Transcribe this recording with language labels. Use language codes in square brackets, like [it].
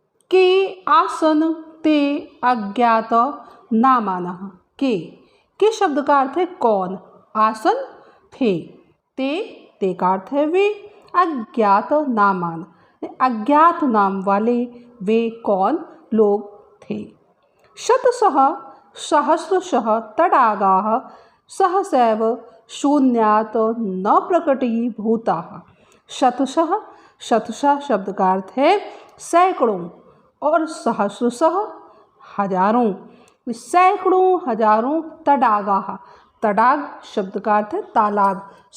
[sa] के आसन ते अज्ञात नामानः। [hi] के शब्द का अर्थ है कौन, आसन थे, ते का अर्थ है वे, अज्ञात नामान अज्ञात नाम वाले वे कौन लोग थे। [sa] शतशः सहस्रशः तडागाः सहसैव शून्यात् न प्रकटीभूताः। [hi] शतशः शब्द का अर्थ है सैकड़ों और सहस्रशः हजारों, सैकड़ों हजारों तडागाः, तडाग शब्द का अर्थ है तालाब,